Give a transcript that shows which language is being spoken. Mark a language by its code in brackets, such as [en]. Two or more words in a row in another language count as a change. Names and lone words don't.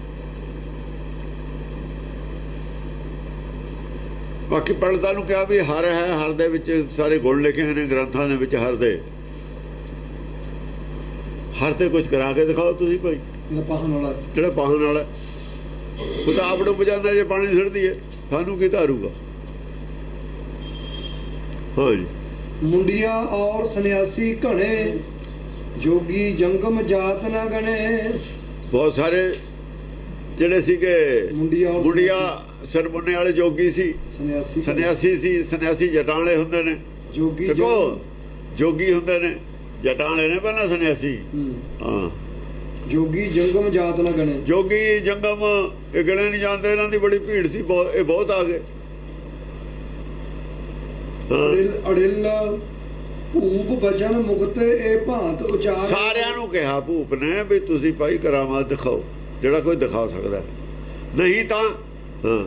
[pa] ਬਾਕੀ ਪੰਡਤਾਂ ਨੂੰ ਕਿਹਾ ਵੀ ਹਰ ਹੈ, ਹਰ ਦੇ ਵਿੱਚ ਸਾਰੇ ਗੁਣ ਲਿਖੇ ਨੇ ਗ੍ਰੰਥਾਂ ਦੇ ਵਿੱਚ। ਹਰ ਦੇ ਹਰ ਤੇ ਕੁਝ ਕਰਾ ਕੇ ਦਿਖਾਓ ਤੁਸੀਂ ਭਾਈ। ਜਿਹੜਾ ਪਾਹਣ ਵਾਲਾ ਉਹ ਤਾਂ ਆਪ ਡੁੱਬ ਜਾਂਦਾ ਜੇ ਪਾਣੀ ਸਿਰਦੀ ਹੈ, ਸਾਨੂੰ ਕੀ ਧਾਰੂਗਾ? ਹਾਂਜੀ [bra] मुंडिया और सन्यासी घने जोगी जंगम जात ना गणे। [pa] ਬਹੁਤ ਸਾਰੇ ਜਿਹੜੇ ਸੀਗੇ [bra] मुंडिया [pa] ਮੁੰਡਿਆ ਸਰਬੁੰਨੇ ਵਾਲੇ ਜੋਗੀ ਸੀ, [bra] सन्यासी [pa] ਸੰਨਿਆਸੀ ਸੀ। ਸੰਨਿਆਸੀ ਜਟਾਂ ਵਾਲੇ ਹੁੰਦੇ ਨੇ, [bra] जोगी [pa] ਦੇਖੋ ਜੋਗੀ ਹੁੰਦੇ ਨੇ, ਜਟਾਂ ਵਾਲੇ ਨੇ ਪਹਿਲਾਂ ਸੰਨਿਆਸੀ। ਹਾਂ [bra] जोगी जंगम जात ना गणे। [pa] ਜੋਗੀ ਜੰਗਮ ਇਹ ਗਿਣੇ ਨਹੀਂ ਜਾਂਦੇ, ਇਹਨਾਂ ਦੀ ਬੜੀ ਭੀੜ ਸੀ, ਬਹੁਤ ਇਹ ਬਹੁਤ ਆ ਗਏ। [bra] ਅੜਿਲ ਭੂਪ ਬਚਨ ਮੁਕਤੇ ਇਹ ਭਾਂਤ ਉਚਾਰ। [pa] ਸਾਰਿਆਂ ਨੂੰ ਕਿਹਾ ਭੂਪ ਨੇ ਵੀ ਤੁਸੀਂ ਭਾਈ ਕਰਾਮਾਤ ਦਿਖਾਓ, ਜਿਹੜਾ ਕੋਈ ਦਿਖਾ ਸਕਦਾ, ਨਹੀਂ ਤਾਂ ਹਾਂ